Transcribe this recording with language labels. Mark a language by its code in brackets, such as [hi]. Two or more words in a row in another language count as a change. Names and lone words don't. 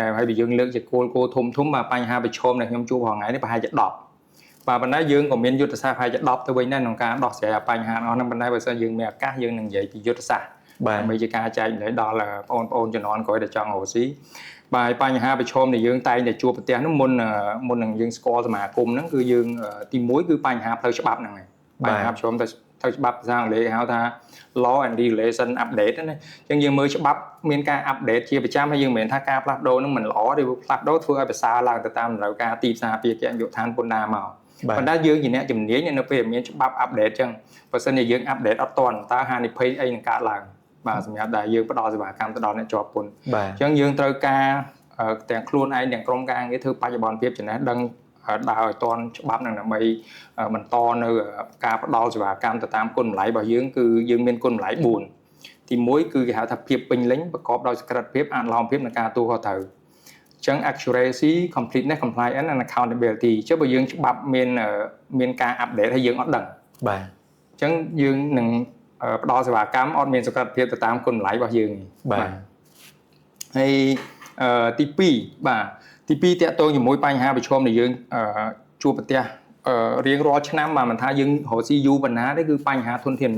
[km] ដែរហើយបើយើងលើកជាគោលធំបាទបញ្ហាប្រឈមដែលខ្ញុំជួបរាល់ថ្ងៃនេះប្រហែលជា10បាទប៉ុន្តែយើងក៏មានយុទ្ធសាស្ត្រប្រហែលជា10ទៅវិញដែរក្នុងការដោះស្រាយបញ្ហាទាំងអស់ហ្នឹងប៉ុន្តែបើសិនយើងមានឱកាសយើងនឹងនិយាយពីយុទ្ធសាស្ត្របាទដើម្បីជាការចែកម្លែកដល់បងប្អូនជំនាន់ក្រោយដែលចង់រកស៊ីបាទបញ្ហាប្រឈមដែលយើងតែងតែជួបប្រទះនោះមុននឹងយើងស្គាល់សមាគមហ្នឹងគឺយើងទី1គឺបញ្ហាផ្លូវច្បាប់ហ្នឹងហើយបញ្ហាប្រឈមទៅច្បាប់ ភាសាអង់គ្លេសគេហៅថា [en] law and regulation update [km] ណាអញ្ចឹងយើងមើលច្បាប់មានការ update ជាប្រចាំហើយយើងមិនមែនថាការផ្លាស់ប្ដូរនឹងមិនល្អទេផ្លាស់ប្ដូរធ្វើឲ្យប្រសើរឡើងទៅតាមតម្រូវការទីផ្សារពាណិជ្ជកម្មយុទ្ធឋានពន្ធដារមកប៉ុន្តែយើងជាអ្នកជំនាញនៅពេលមានច្បាប់ update អញ្ចឹងបើសិនជាយើង update អត់ទាន់តើហានិភ័យអីនឹងកើតឡើងបាទសម្រាប់ដែលយើងផ្ដល់សេវាកម្មទៅដល់អ្នកជាប់ពន្ធអញ្ចឹងយើងត្រូវការទាំងខ្លួន ឯងទាំងក្រុមការងារធ្វើបច្ចុប្បន្នភាពចំណេះដឹងដើរឲ្យទាន់ច្បាប់នឹងដើម្បីបន្តនៅការផ្ដល់សេវាកម្មទៅតាមគុណតម្លៃរបស់យើងគឺយើងមានគុណតម្លៃ4ទី1គឺគេហៅថាភាពពេញលេញប្រកបដោយសក្តិភាពអនុលោមភាពនិងការទទួលខុសត្រូវអញ្ចឹង [en] accuracy completeness compliance and accountability [km] ចុះបើយើងច្បាប់មានការ update ហើយយើង អត់ដឹងបាទអញ្ចឹងយើងនឹងផ្ដល់សេវាកម្មអត់មានសក្តិភាពទៅតាមគុណតម្លៃរបស់យើងបាទហើយទី2បាទទី2តកតងជាមួយបញ្ហាប្រឈមដែលយើងជួបប្រទះរៀងរាល់ឆ្នាំបាទមិនថាយើងរកស៊ីយូរប៉ុណ្ណាទេគឺបញ្ហាធនធានមនុ